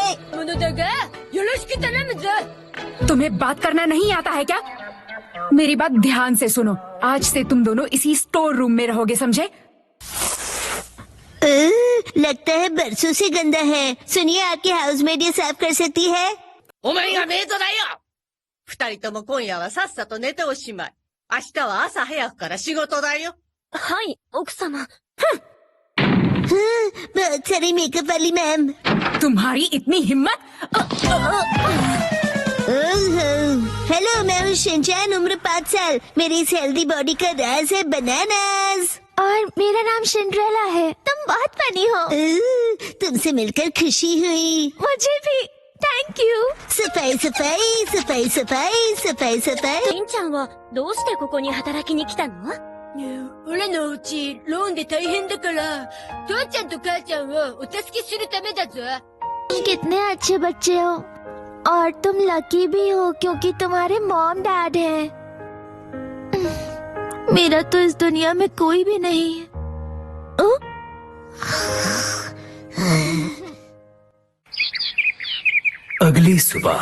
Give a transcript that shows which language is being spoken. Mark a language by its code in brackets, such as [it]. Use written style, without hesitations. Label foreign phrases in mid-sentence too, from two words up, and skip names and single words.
[hi] तुम्हें बात करना नहीं आता है क्या? मेरी बात ध्यान से सुनो। आज से तुम दोनों इसी [en] store room [hi] में रहोगे, समझे? लगता है बरसों से गंदा है। सुनिए, आपकी हाउसमेड ये साफ कर सकती है। [ja] お前がメイドだよ。二人とも今夜はさっさと寝ておしまい。明日は朝早くから仕事だよ。はい、奥様。 [hi] बहुत सारी मेकअप वाली मैम। तुम्हारी इतनी हिम्मत? हेलो, मैं हूँ शिनचैन, उम्र 5 साल। मेरी इस [en] healthy body [hi] का राज है बनानास। और मेरा नाम सिंड्रेला है। तुम बहुत फनी हो। तुमसे मिलकर खुशी हुई। मुझे भी। [en] thank you. [hi] सफाई सफाई सफाई सफाई सफाई सफाई। [ja] しんちゃんはどうしてここに働きに来たの？俺のうちローンで大変だから、父ちゃんと母ちゃんをお助けするためだぞ。 [hi] कितने अच्छे बच्चे हो और तुम लकी भी हो क्योंकि तुम्हारे [en] mom dad [hi] हैं। मेरा तो इस दुनिया में कोई भी नहीं है। अगली सुबह